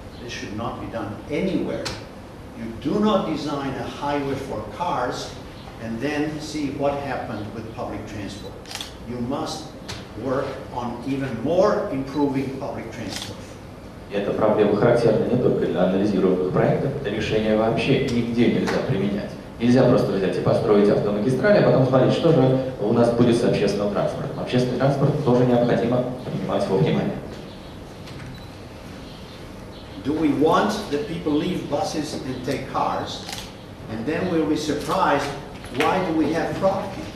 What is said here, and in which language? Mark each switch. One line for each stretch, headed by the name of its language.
English: This should not be done anywhere. You do not design a highway for cars and then see what happened with public transport. You must work on even more improving public transport.
Russian: Эта проблема характерна не только для анализируемых проектов, это решение вообще нигде нельзя применять. Нельзя просто взять и построить автомагистрали, а потом смотреть, что же у нас будет с общественным транспортом. Общественный транспорт тоже необходимо принимать во внимание.
English: Do we want that people leave buses and take cars, and then we'll be surprised why do we have problems?